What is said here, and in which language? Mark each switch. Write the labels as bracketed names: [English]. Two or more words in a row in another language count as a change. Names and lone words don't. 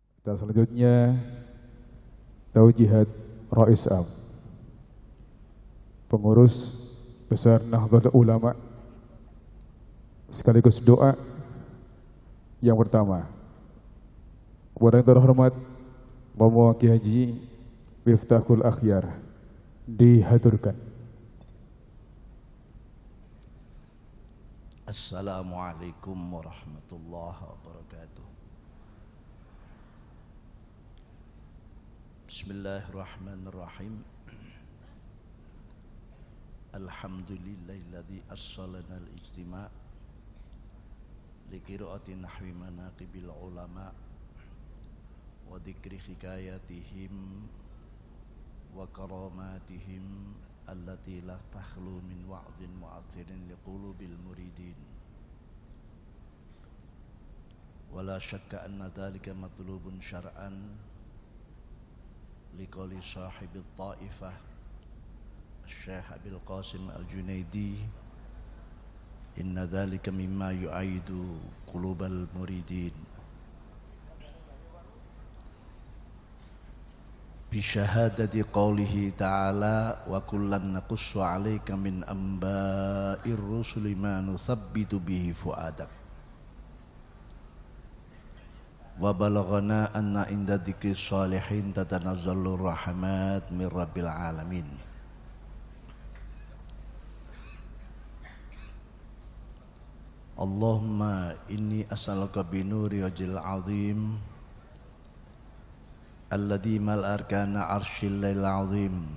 [Indonesian] Dan selanjutnya Taujihat Rais Am, pengurus besar Nahdlatul Ulama, sekaligus doa yang pertama kepada yang terhormat Bapak Kiai Haji Miftahul Akhyar dihaturkan. [Arabic] السلام عليكم ورحمة الله وبركاته. بسم الله الرحمن الرحيم. الحمد لله الذي أسس لنا الاجتماع لقراءة نحو مناقب العلماء وذكر حكاياتهم وكراماتهم التي لا تخلو من وعظ مؤثر لقلوب المريدين. ولا شك أن ذلك مطلوب شرعاً لقول صاحب الطائفة الشيخ أبي القاسم الجنيد، إن ذلك مما يؤيد قلوب المريدين بشهادة قوله تعالى وكلا نقص عليك من أنباء الرسل ما نثبت به فؤادك وبلغنا أن عند ذكر الصالحين تتنزل الرحمة من رب العالمين. اللهم إني أسألك بنور وجهك العظيم الذي ملأ أركان عرشك العظيم